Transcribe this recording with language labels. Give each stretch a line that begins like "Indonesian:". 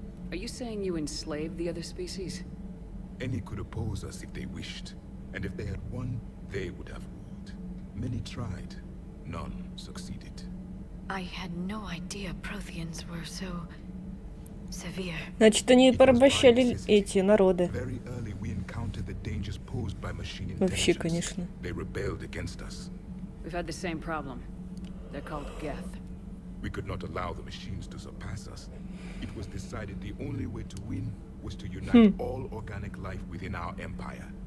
English: Are you saying you enslaved the other species? Any could oppose us if they wished. And if they had won, they would have ruled. Many tried. None succeeded. I had no idea Protheans were so... severe.
Russian: Значит, они порабощали эти народы.
English: Very early we encountered the dangers posed by machine
Russian: Вообще,
English: intelligence.
Russian: конечно.
English: They rebelled against us. We've had the same problem. They're called Geth. We could not allow the machines to surpass us. It was decided the only way to win was to unite all organic life within our empire.